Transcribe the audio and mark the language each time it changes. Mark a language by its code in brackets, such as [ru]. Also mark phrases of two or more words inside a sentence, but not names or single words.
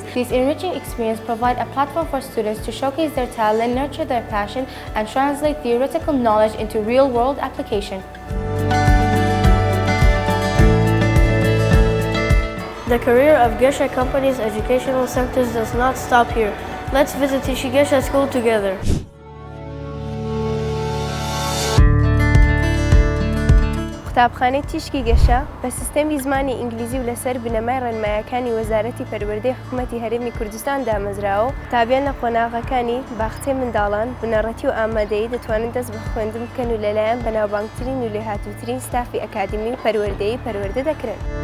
[en] These enriching experiences provide a platform for students to showcase their talent, nurture their passion, and translate theoretical knowledge into real-world application. The career of Gasha Company's educational centers does not stop here. Let's visit Tishki Gasha School together. [ckb] قوتابخانەی تیشکی گەشە بە سیستەمی زمانی ئینگلیزی و لەسەر بنەمای ڕێنماییەکانی وەزارەتی پەروەردەی حکوومەتی هەرێمی کوردستان دامەزراوە. قوتابیان لە قۆناغەکانی باخچەی منداڵان بنەڕەتی و ئامادەیی دەتوانن دەست بە خوێندن بکەن و لەلایەن بەناوبانگترین و لێهاتووترین ستافی ئەکادمی و پەروەردەیی پەروەردە دەکرێن.